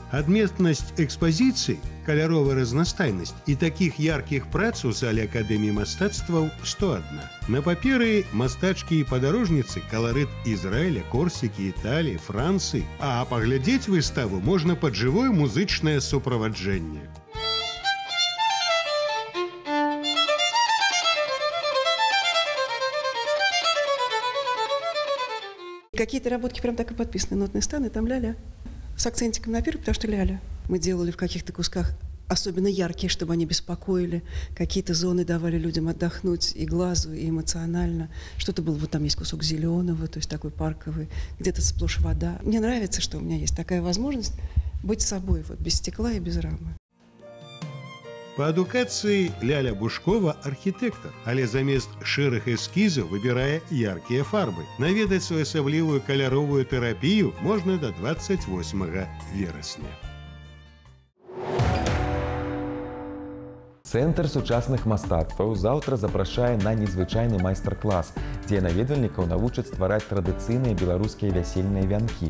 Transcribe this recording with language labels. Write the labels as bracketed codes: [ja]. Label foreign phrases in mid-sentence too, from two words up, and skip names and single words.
[be] Адметнасць экспазіцыі, каляровая разнастайнасць і такіх яркіх прац у зале Акадэміі мастацтваў 101. На паперы мастачкі і падарожніцы каларыт Ізраіля, Корсікі, Італіі, Францыі, а паглядзець выставу можна пад жывое музычнае суправаджэнне. [ru] Какие-то работки прям так и подписаны. Нотный стан, и там ля-ля. С акцентиком на первый, потому что ля-ля. Мы делали в каких-то кусках особенно яркие, чтобы они беспокоили. Какие-то зоны давали людям отдохнуть и глазу, и эмоционально. Что-то было, вот там есть кусок зеленого, то есть такой парковый, где-то сплошь вода. Мне нравится, что у меня есть такая возможность быть собой, вот, без стекла и без рамы. [be] Па адукацыі Ляля Бушкова архітэктар, але замест шэрых эскізаў выбірае яркія фарбы. Наведаць своеасаблівую каляровую тэрапію можна да 28 верасня. Цэнтр сучасных мастацтваў заўтра запрашае на незвычайны майстар-клас, дзе наведвальнікаў навучаць ствараць традыцыйныя беларускія вясельныя вянкі.